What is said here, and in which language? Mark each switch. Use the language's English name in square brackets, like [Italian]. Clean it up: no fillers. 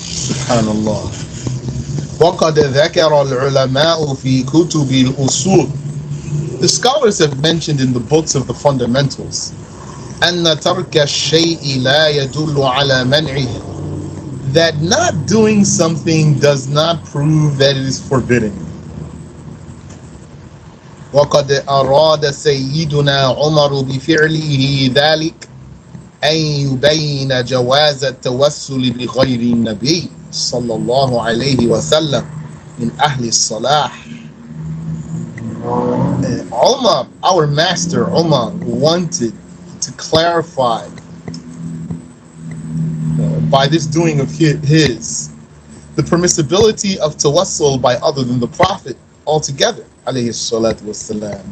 [Arabic] Subhanallah. وَقَدْ ذَكَرَ الْعُلَمَاءُ فِي كُتُبِ الْأُصُولِ. [English] The scholars have mentioned in the books of the fundamentals [Arabic] أَنَّ تَرْكَ الشَّيْءِ لَا يَدُلُّ عَلَى مَنْعِهِ, [English] that not doing something does not prove that it is forbidden. [Arabic] وَقَدْ أَرَادَ سَيِّدُنَا عُمَرُ بِفِعْلِهِ ذَلِكَ أن يبين جواز التوسل بغير النبي صلى الله عليه وسلم من أهل الصلاح. [English] Umar, our master Umar, wanted to clarify by this doing of his the permissibility of tawassul by other than the Prophet altogether, alayhi salatu wassalam.